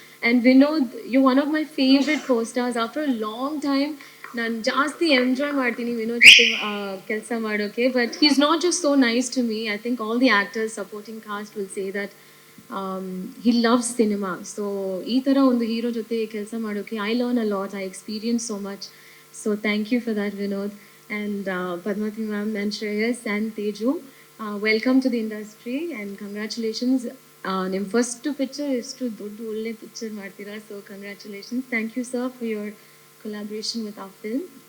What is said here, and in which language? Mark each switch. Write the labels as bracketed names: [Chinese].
[English] And Vinod, you're one of my favorite co-stars. After a long time, [Kannada] ನಾನು ಜಾಸ್ತಿ enjoy ಮಾಡ್ತೀನಿ ವಿನೋದ್ ಜೊತೆ ಕೆಲಸ ಮಾಡೋಕ್ಕೆ. [English] But he's not just so nice to me. I think all the actors, supporting cast will say that he loves cinema. So [Kannada] ಈ ಥರ ಒಂದು hero ಜೊತೆ ಕೆಲಸ ಮಾಡೋಕ್ಕೆ [English] I learn a lot, I experience so much. So thank you for that, Vinod. And Padmati ma'am and Shreyas and Teju, welcome to the industry and congratulations. [Kannada] ನಿಮ್ಮ first picture ಎಷ್ಟು ದೊಡ್ಡ ಒಳ್ಳೆ ಪಿಕ್ಚರ್ ಮಾಡ್ತೀರಾ. So congratulations. [English] Thank you sir for your collaboration with our film.